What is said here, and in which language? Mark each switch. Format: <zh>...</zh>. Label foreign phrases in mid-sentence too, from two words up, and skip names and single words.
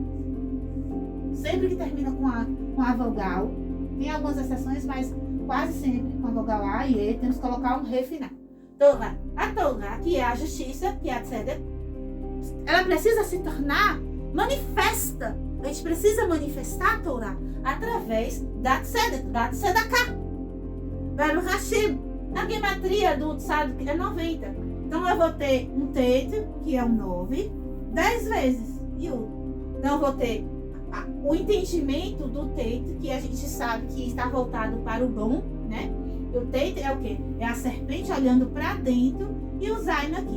<pt>Sempre que termina com a vogal, tem algumas exceções, mas quase sempre com a vogal A e E, temos que colocar um re final. Torá. A Torá, que é a justiça, que é a tzedek, ela precisa se tornar manifesta. A gente precisa manifestar a Torá através da tzedek, da tzedaká.</pt> <he>ברוך השם.</he> <pt>A gematria do Tzaddik é 90. Então eu vou ter um Tet, que é um 9, 10 vezes Yud. Então eu vou ter o entendimento do Tet, que a gente sabe que está voltado para o bom, né? O Tet é o quê? É a serpente olhando para dentro e o Zain aqui.</pt>